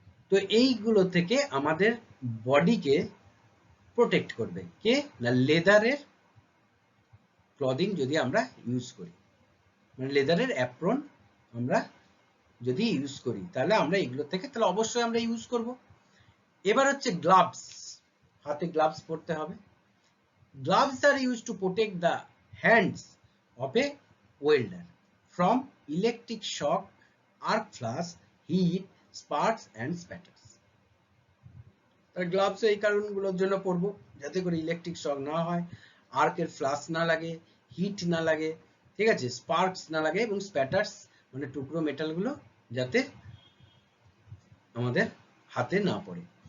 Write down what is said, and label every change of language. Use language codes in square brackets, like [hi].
[bn] তো এইগুলো থেকে আমাদের বডিকে প্রোটেক্ট করবে কে, না লেদারের ক্লদিং যদি আমরা ইউজ করি, মানে লেদারের অ্যাপ্রন আমরা যদি ইউজ করি তাহলে আমরা এগুলো থেকে তাহলে অবশ্যই আমরা ইউজ করব। এবার হচ্ছে গ্লাভস, হাতে গ্লাভস পরতে হবে। [en] Gloves are used to protect the hands of a welder from electric shock, arc flash, heat, sparks and spatters. [bn] তাহলে গ্লাভস এই কারণগুলোর জন্য পরবো যাতে করে ইলেকট্রিক শক না হয়, আর্কের ফ্লাশ না লাগে, হিট না লাগে, ঠিক আছে, স্পার্কস না লাগে এবং স্প্যাটার্স মানে টুকরো মেটালগুলো যাতে আমাদের হাতে না পড়ে।